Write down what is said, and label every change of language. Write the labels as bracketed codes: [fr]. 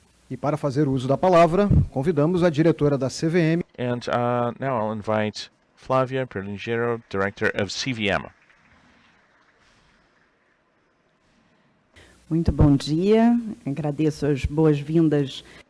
[pt] E para fazer uso da palavra, convidamos a diretora da CVM. [en] And now I'll invite Flavia Perlingero, Director of CVM. [pt] Muito bom dia, agradeço as boas-vindas.